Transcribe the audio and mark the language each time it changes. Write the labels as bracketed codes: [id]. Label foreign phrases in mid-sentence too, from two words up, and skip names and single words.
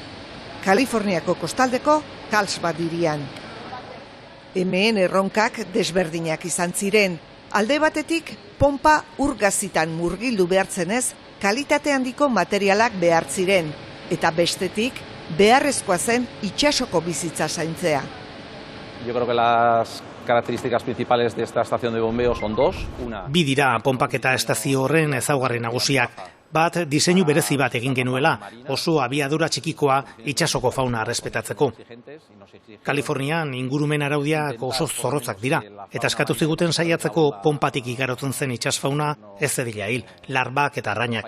[eu] Kaliforniako kostaldeko Carlsbad hirian. Hemen erronkak desberdinak izan ziren. Alde batetik, ponpa urgazitan murgildu behartzenez, kalitate handiko materialak behar ziren, eta bestetik, beharrezkoa zen itsasoko bizitza zaintzea. [es] Yo creo que las características principales de esta estación de bombeo son dos. [eu] Bi dira ponpaketa estazio horren ezaugarri nagusiak. Bat, diseinu berezi bat egin genuela, oso abiadura txikikoa itsasoko fauna errespetatzeko. Kalifornian ingurumen araudiak oso zorrotzak dira, eta eskatu ziguten saiatzeko ponpatik igarotzen zen itsasfauna ez zedila hil, larbak eta arrainak.